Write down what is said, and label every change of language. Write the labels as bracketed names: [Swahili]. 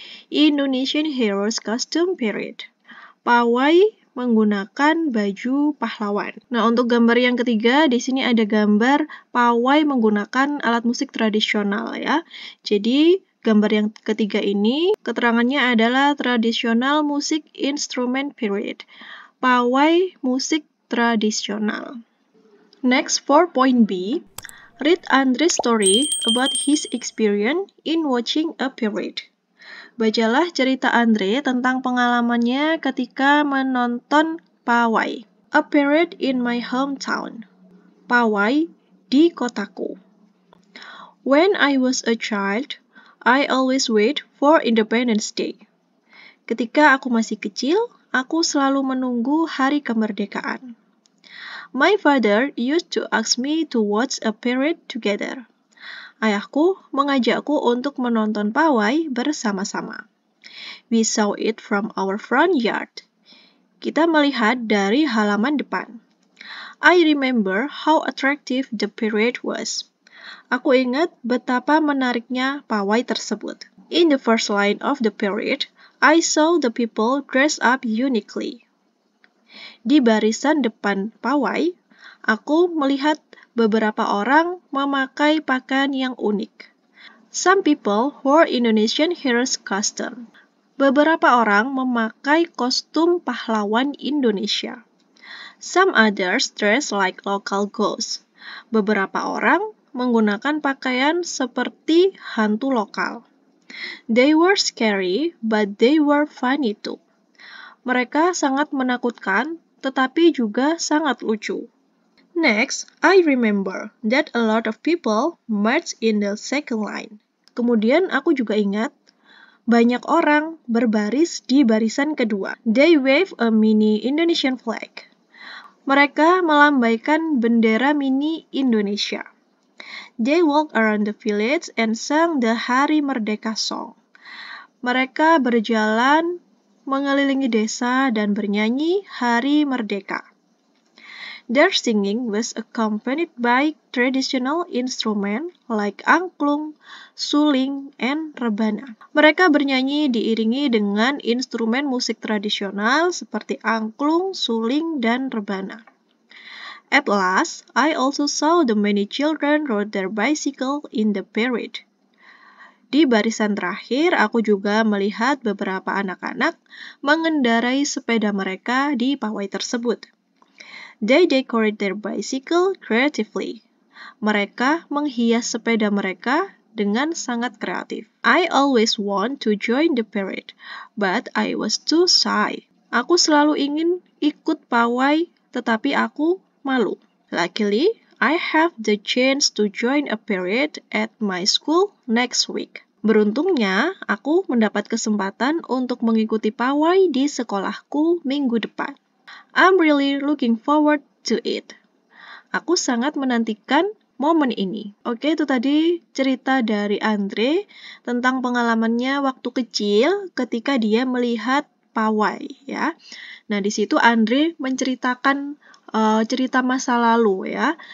[English] Indonesian Heroes Costume Parade. [Indonesian] Pawai menggunakan baju pahlawan. Nah, untuk gambar yang ketiga di sini ada gambar pawai menggunakan alat musik tradisional ya. Jadi, gambar yang ketiga ini keterangannya adalah [English] traditional music instrument parade. [Indonesian] Pawai musik tradisional. [English] Next, for point B, read Andre's story about his experience in watching a parade. [Indonesian] Bacalah cerita Andre tentang pengalamannya ketika menonton pawai. [English] A parade in my hometown. [Indonesian] Pawai di kotaku. [English] When I was a child, I always wait for Independence Day. [Indonesian] Ketika aku masih kecil, aku selalu menunggu hari kemerdekaan. [English] My father used to ask me to watch a parade together. [Indonesian] Ayahku mengajakku untuk menonton pawai bersama-sama. [English] We saw it from our front yard. [Indonesian] Kita melihat dari halaman depan. [English] I remember how attractive the parade was. [Indonesian] Aku ingat betapa menariknya pawai tersebut. [English] In the first line of the parade, I saw the people dressed up uniquely. [Indonesian] Di barisan depan pawai, aku melihat beberapa orang memakai pakaian yang unik. [English] Some people wore Indonesian heroes costume. [Indonesian] Beberapa orang memakai kostum pahlawan Indonesia. [English] Some others dress like local ghosts. [Indonesian] Beberapa orang menggunakan pakaian seperti hantu lokal. [English] They were scary, but they were funny too. [Indonesian] Mereka sangat menakutkan, tetapi juga sangat lucu. [English] Next, I remember that a lot of people marched in the second line. [Indonesian] Kemudian aku juga ingat, banyak orang berbaris di barisan kedua. [English] They wave a mini Indonesian flag. [Indonesian] Mereka melambaikan bendera mini Indonesia. [English] They walk around the village and sang the Hari Merdeka song. [Indonesian] Mereka berjalan mengelilingi desa dan bernyanyi Hari Merdeka. [English] Their singing was accompanied by traditional instruments like angklung, suling, and rebana. [Indonesian] Mereka bernyanyi diiringi dengan instrumen musik tradisional seperti angklung, suling, dan rebana. [English] At last, I also saw the many children rode their bicycle in the parade. [Indonesian] Di barisan terakhir, aku juga melihat beberapa anak-anak mengendarai sepeda mereka di pawai tersebut. [English] They decorate their bicycle creatively. [Indonesian] Mereka menghias sepeda mereka dengan sangat kreatif. [English] I always want to join the parade, but I was too shy. [Indonesian] Aku selalu ingin ikut pawai, tetapi aku malu. [English] Luckily, I have the chance to join a parade at my school next week. [Indonesian] Beruntungnya, aku mendapat kesempatan untuk mengikuti pawai di sekolahku minggu depan. [English] I'm really looking forward to it. [Indonesian] Aku sangat menantikan momen ini. Oke, itu tadi cerita dari Andre tentang pengalamannya waktu kecil ketika dia melihat pawai, ya. Nah, di situ Andre menceritakan cerita masa lalu, ya.